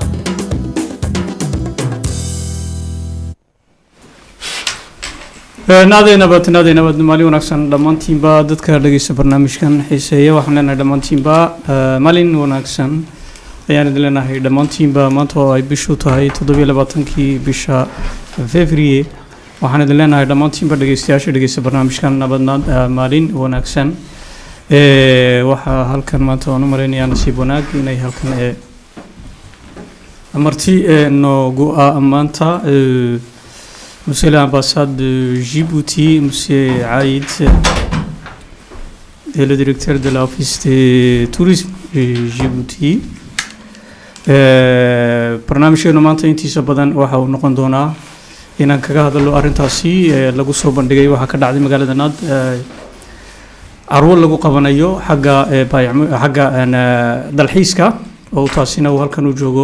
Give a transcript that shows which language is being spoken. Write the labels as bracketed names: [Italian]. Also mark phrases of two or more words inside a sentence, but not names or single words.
[Somali] naadayna bad maalin wanaagsan dhammaantiinba dadka dhageysta barnaamijkan xiiseeya waxaan leenahay dhammaantiinba maalin wanaagsan ayaan idin leenahay dhammaantiinba maanta oo ay bishu tahay 27kii bisha February waxaan idin leenahay dhammaantiinba dhageystayaasha dhageysta barnaamijkan nabadnaad maalin wanaagsan waxa halkan maanta aan u mareynayaa nasiib wanaag inay halkan amarti noogu maanta [French] Monsieur l'ambassade de Djibouti, Monsieur Aïd, et le directeur de l'office de tourisme de Djibouti. [Somali] barnaamijkeenu maanta intiisa badan waxa uu noqon doonaa inaan kaga hadalno arintaasi lagu soo bandhigay waxa ka dhacday magaalada Naad carwo lagu qabanayo xagga dalxiiska oo taasina uu halkan u joogo